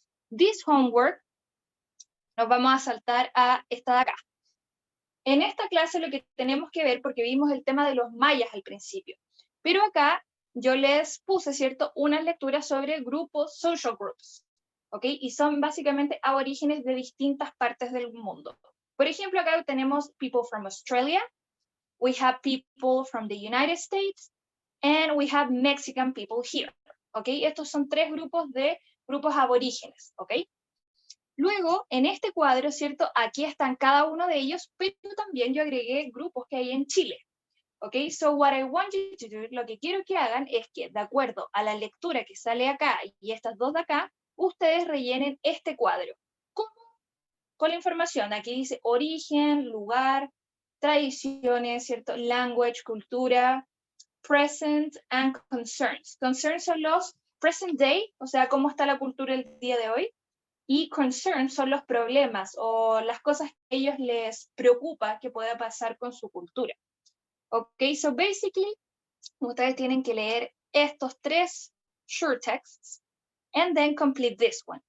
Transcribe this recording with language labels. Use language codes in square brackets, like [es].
[en] This homework, [es] nos vamos a saltar a esta de acá. En esta clase lo que tenemos que ver, porque vimos el tema de los mayas al principio, pero acá yo les puse, ¿cierto?, unas lecturas sobre grupos, [en] social groups, [es] ¿ok? Y son básicamente aborígenes de distintas partes del mundo. Por ejemplo, acá tenemos [en] people from Australia, we have people from the United States, and we have Mexican people here, ¿ok? [es] Estos son tres grupos aborígenes, ¿ok? Luego, en este cuadro, ¿cierto? Aquí están cada uno de ellos, pero también yo agregué grupos que hay en Chile. ¿Ok? [en] So what I want you to do, [es] lo que quiero que hagan es que, de acuerdo a la lectura que sale acá y estas dos de acá, ustedes rellenen este cuadro. ¿Cómo? Con la información. Aquí dice origen, lugar, tradiciones, ¿cierto? [en] Language, cultura, present and concerns. [es] Concerns son los [en] present day, [es] o sea, cómo está la cultura el día de hoy. Y concerns son los problemas o las cosas que a ellos les preocupa que pueda pasar con su cultura. [en] Ok, so basically, [es] ustedes tienen que leer estos tres [en] short texts and then complete this one.